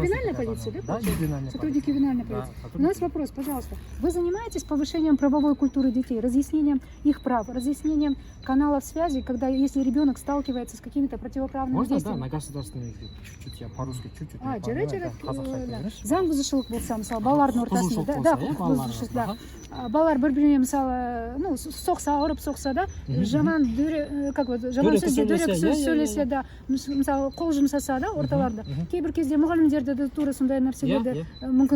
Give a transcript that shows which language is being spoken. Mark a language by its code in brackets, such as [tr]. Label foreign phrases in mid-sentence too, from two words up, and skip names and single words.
[ru] ювенальной хотят, полиции, да? да? получается? Да, ювенальной Сотрудники полиции. ювенальной Да, полиции. У сотрудники. нас вопрос, пожалуйста. Вы занимаетесь повышением правовой культуры детей, разъяснением их прав, разъяснением каналов связи, когда если ребенок сталкивается с какими-то противоправными Можно, да, действиями? на государственный язык. Чуть-чуть, я по-русски чуть-чуть. А, не [kk] жарай, [ru] понимаю, [kk] да, қазақша да. айтып Заң бұзушылық болса, мысалы, балалардың ортасында, Бұзушылық да, болса, иә, құқық балалардың бұзушылық, да. ортасында. Балалар бір-біріне, мысалы, ну, соқса, ұрып соқса да, жаман [ru] как вот, [kk] жаман Дөрекі сөзде, дөрекі сөйлесе, сөз иә, сөйлесе, иә, да, мысалы, қол жұмсаса да, орталарда. Кейбір кезде мұғалімдерді де тура сондай нәрселерді мүмкін